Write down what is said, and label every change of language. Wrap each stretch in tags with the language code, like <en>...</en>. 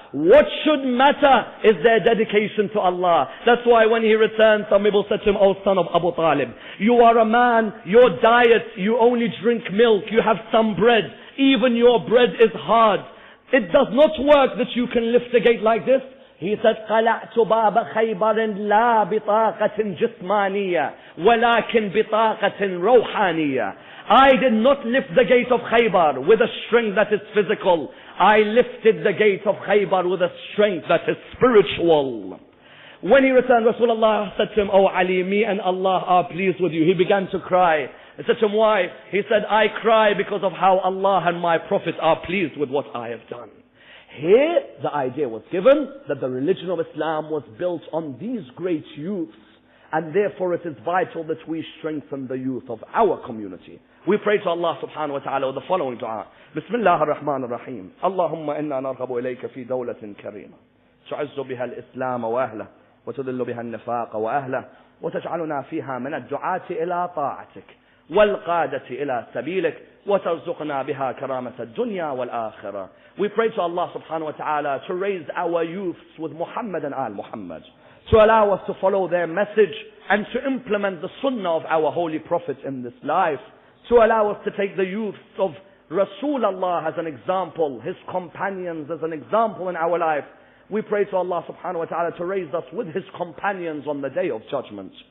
<en>What should matter is their dedication to Allah. That's why when he returned, some people said to him, oh son of Abu Talib, you are a man, your diet, you only drink milk, you have some bread, even your bread is hard. It does not work that you can lift a gate like this. He said,</en> <ar>قَلَعْتُ بَابَ خَيْبَرٍ لَا بِطَاقَةٍ جِسْمَانِيَّةٍ وَلَكِنْ بِطَاقَةٍ رَوْحَانِيَّةٍ.</ar> <en>I did not lift the gate of Khaybar with a strength that is physical. I lifted the gate of Khaybar with a strength that is spiritual. When he returned, Rasulullah said to him, oh Ali, me and Allah are pleased with you. He began to cry. He said to him, why? He said, I cry because of how Allah and my Prophet are pleased with what I have done. Here, the idea was given that the religion of Islam was built on these great youths, and therefore it is vital that we strengthen the youth of our community. We pray to Allah subhanahu wa ta'ala with the following dua.</en> <ar>Bismillah ar-Rahman ar-Rahim. Allahumma inna narghabu ilayka fi dawlatin karima. تعز بها الإسلام وأهله وتذل بها النفاق وأهله وتجعلنا فيها من الدعاة إلى طاعتك والقادة إلى سبيلك وترزقنا بها كرامة الدنيا والآخرة.</ar> <en>We pray to Allah subhanahu wa ta'ala to raise our youths with Muhammad and Al Muhammad, to allow us to follow their message and to implement the sunnah of our holy prophet in this life, to allow us to take the youths of Rasulullah as an example, his companions as an example in our life. We pray to Allah subhanahu wa ta'ala to raise us with his companions on the day of judgment.</en>